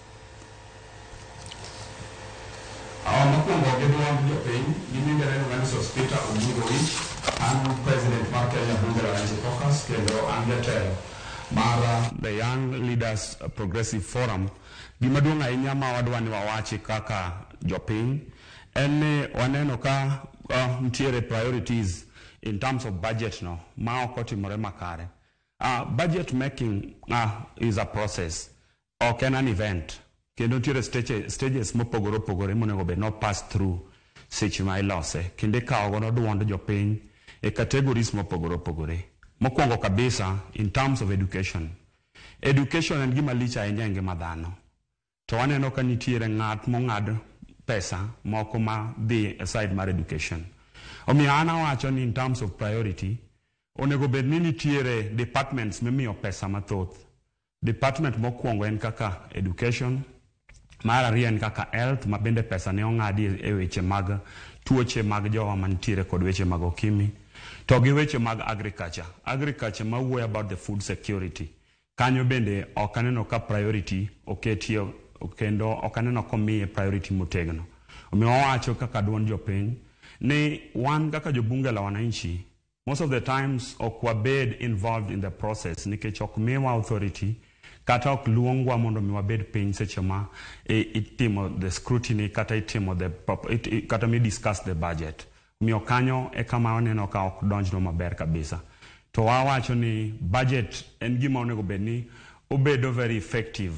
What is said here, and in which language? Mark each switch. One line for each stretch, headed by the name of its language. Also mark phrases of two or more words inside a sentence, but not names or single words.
Luo (Kenya and Tanzania): makungo gedwa jopiny gimingere ni Vanessa Peter Obungu Wich an president mar Kenya bunge la wananchi caucus kendo an jatelo mar the Young Leaders Progressive Forum. Gimaduong' ahinya ma wadwa ni wawachi kaka jopiny en waneno ka ntiere
English: priorities in terms of budget
Luo (Kenya and Tanzania): no ma okotimore makare.
English: Budget making is a process
Luo (Kenya and Tanzania): ok en
English: an event
Luo (Kenya and Tanzania): kendo ntiere stages mopogore opogore monego bed no
English: pass through
Luo (Kenya and Tanzania): seche ma ilose kendo ikawo godo duond jopiny e categories mopogore opogore. Mokwongo kabisa
English: in terms of education
Luo (Kenya and Tanzania): en gima lich ahinya e ngima dhano to waneno ka nitiere ng'at mong'ad pesa moko ma dhi aside mar education. Omiyo an awacho ni
English: in terms of priority
Luo (Kenya and Tanzania): onego bed ni nitiere departments mimiyo pesa mathoth. Department mokwongo en kaka education, mar ariyo en kaka health ma bende pesa ne ong'adi e weche mag tuoche mag jowa mantiere kod weche mag okimi to gi weche mag agriculture ma wuoyo
English: about the food security.
Luo (Kenya and Tanzania): Kanyo bende ok aneno ka priority oketie kendo ok aneno komiye priority motegno. Omiyo wacho kaka duond jopiny ni wan kaka jobunge la wananchi
English: most of the times
Luo (Kenya and Tanzania): ok wabed
English: involved in the process
Luo (Kenya and Tanzania): nikech ok miwa authority kata ok luongwa mondo mi wabed piny seche ma itimo
English: the scrutiny
Luo (Kenya and Tanzania): kata itimo kata mi
English: discuss the budget.
Luo (Kenya and Tanzania): Omiyo kanyo e kama waneno ka ok donjno maber kabisa. To wawacho ni budget en gima onego bed ni obedo
English: very effective.